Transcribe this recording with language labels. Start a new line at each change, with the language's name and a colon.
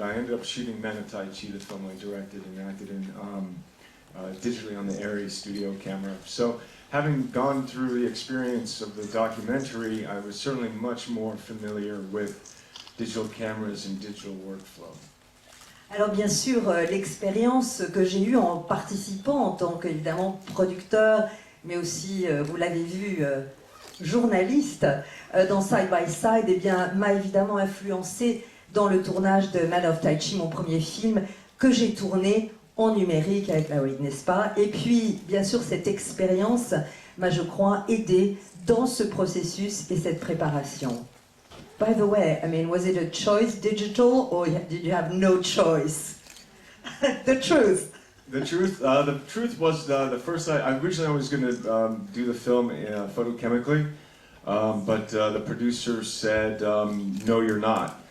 English: I ended up shooting Man of Tai Chi, the film I directed and acted in, digitally on the Aries studio camera. So having gone through the experience of the documentary, I was certainly much more familiar with digital cameras and digital workflow.
French: Alors bien sûr, l'expérience que j'ai eue en participant en tant qu'évidemment producteur, mais aussi, vous l'avez vu, journaliste dans Side by Side, eh bien, m'a évidemment influencé dans le tournage de Man of Tai Chi, mon premier film, que j'ai tourné en numérique avec la Wii, n'est-ce pas? Et puis, bien sûr, cette expérience m'a, je crois, aidé dans ce processus et cette préparation.
English: By the way, I mean, was it a choice digital or did you have no choice? The truth. The truth was the first. Originally I was going to do the film photochemically, but the producer said, "No, you're not."